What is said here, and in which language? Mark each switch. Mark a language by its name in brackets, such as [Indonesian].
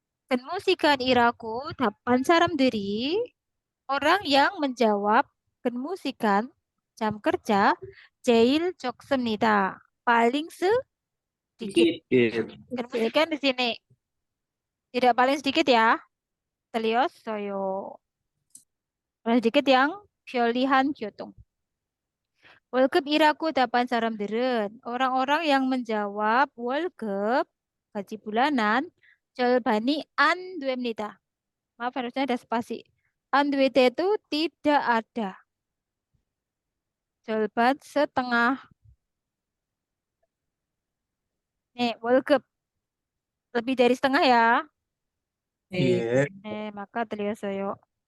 [Korean] 근무 시간이라고 답한 사람들이 [Indonesian] orang yang menjawab [Korean] 근무 시간 jam kerja 제일 적습니다. [Indonesian] paling sedikit. 근무 시간 di sini tidak paling sedikit ya. [Korean] 틀렸어요. [Indonesian] paling sedikit yang pilihan 교통. [Korean] 월급이라고 답한 사람들은 [Indonesian] orang-orang yang menjawab [Korean] 월급 gaji bulanan 절반이 안 됩니다. [Indonesian] Maaf, harusnya ada spasi. 안 됩니다 itu tidak ada. 절반 setengah. Nih, 월급 lebih dari setengah ya. [Korean] 예. [Indonesian] Maka 틀렸어요.